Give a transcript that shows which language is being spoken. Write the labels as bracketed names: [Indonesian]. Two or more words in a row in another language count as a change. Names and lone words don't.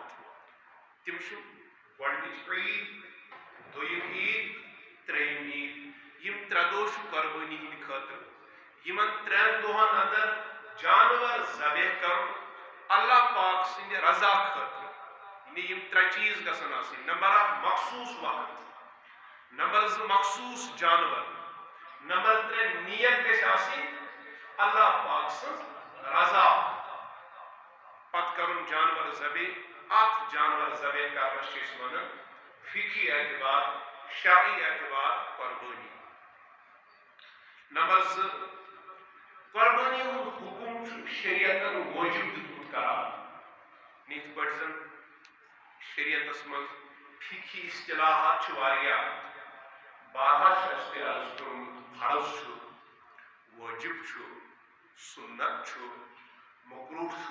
[Kashmiri] تِم چھِ گۄڈنِچ عیٖد دوٚیِم عیٖد ترٛیٚیِم عیٖد. یِم 3 دۄہ چھُ قربانی ہٕنٛدِ خٲطرٕ. یِمن 3 دۄہن اندر جانور ذبح کرُن اللہ پاک سٕنٛدِ رضا خٲطرٕ. یعنی یِم 3 چیٖز گژھن آسٕنۍ. نمبر 1 مخصوص وقت. نمبر 2 مخصوص جانور. نمبر 3 نیت گژھِ آسٕنۍ اللہ پاک سٕنٛز رضا. پتہٕ کرُن جانور ذبح. اتھ جانور ذبح کرنس چھِ أسۍ ونان فقہی اعتبار شرعی اعتبار قربانی. نمبر 2 قربانی ہُنٛد حکم چھُ شریعتن وٲجِب دیُتمُت قرار. یِتھ پٲٹھۍ زن شریعتس منٛز فقہی اصطلاحات چھِ واریاہ. بارہا چھُ اَسہِ تہِ عرض کوٚرمُت فرض چھُ وٲجِب چھُ سُنت چھُ مکروہ چھُ.